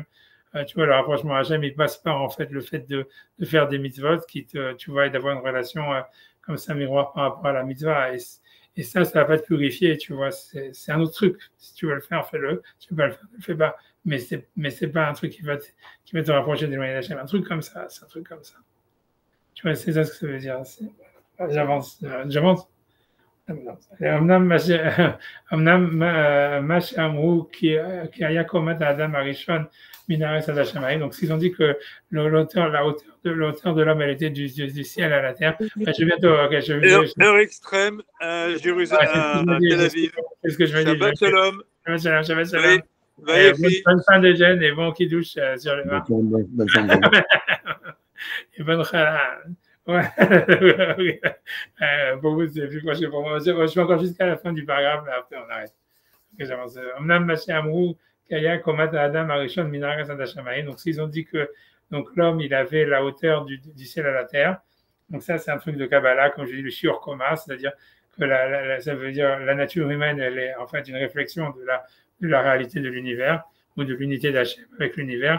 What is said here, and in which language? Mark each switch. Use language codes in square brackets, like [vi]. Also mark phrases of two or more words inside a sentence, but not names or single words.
[fr] Tu vois, le rapprochement à Hachem, il passe par, en fait, le fait de faire des mitzvot tu vois, et d'avoir une relation comme ça, miroir par rapport à la mitzvah. Et ça va pas te purifier, tu vois. C'est un autre truc. Si tu veux le faire, fais-le. Si tu veux pas le faire, ne le fais pas. Mais c'est pas un truc qui va te rapprocher d'éloigner d'Hachem. Un truc comme ça, c'est un truc comme ça. Tu vois, c'est ça ce que ça veut dire. J'avance. [he] אמנם מה שאמרו כי היה קומת האדם הראשון מן הארץ עד השמיים. [fr] Donc, s'ils ont dit que la hauteur de l'homme, elle était du ciel à la terre. Je vais bientôt. Heure extrême à Jérusalem, à Tel Aviv. C'est ce que je veux dire. [he] שבת שלום. שבת שלום. [fr] Bonne fin de jeûne et bon kiddush sur le vin. Et bonne chala. Ouais. Pour vous, c'est plus proche pour moi. Je suis encore jusqu'à la fin du paragraphe, là, après on arrête. Donc, s'ils ont dit que donc, l'homme, il avait la hauteur du ciel à la terre, donc ça, c'est un truc de Kabbalah, comme je dis, le [he] שיעור קומה, [fr] c'est-à-dire que ça veut dire la nature humaine, elle est en fait une réflexion de la réalité de l'univers ou de l'unité d'Hachem avec l'univers.